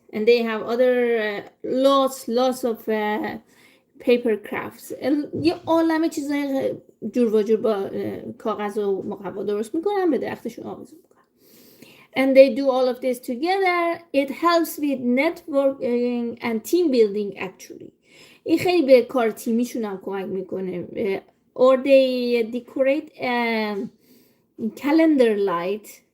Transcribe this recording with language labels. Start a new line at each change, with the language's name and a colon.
English: And they have other lots of paper crafts.
Persian: یه عالمه چیزای جور و جور با کاغذ و مقوا درست میکنن به درختشون آویزون میکنن.
English: And they do all of this together. It helps with networking and team building actually.
Persian: این خیلی به کار تیمیشون هم کمک میکنه.
English: Or they decorate calendar light.